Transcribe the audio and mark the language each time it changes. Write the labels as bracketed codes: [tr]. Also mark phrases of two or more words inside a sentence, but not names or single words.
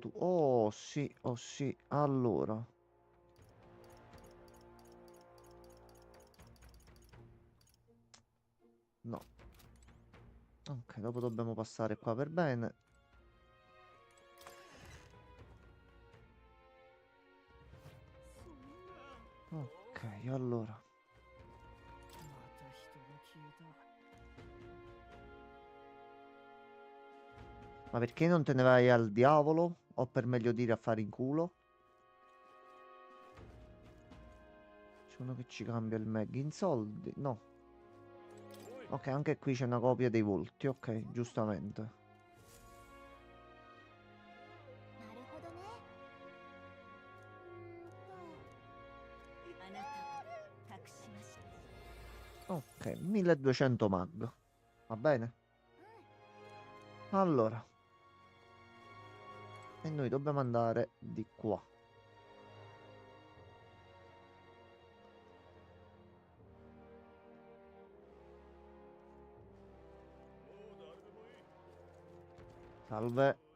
[it] Oh sì, oh sì. Allora. No. Ok, dopo dobbiamo passare qua per bene. Ok, allora. [ja] また人が消えた。 [it] Ma perché non te ne vai al diavolo? O per meglio dire a fare in culo? C'è uno che ci cambia il mag in soldi? No. Ok, anche qui c'è una copia dei volti. Ok, giustamente. [ja] なるほどね。あなたを託しました。 [it] Ok, 1200 mag. Va bene? Allora. E noi dobbiamo andare di qua. Salve.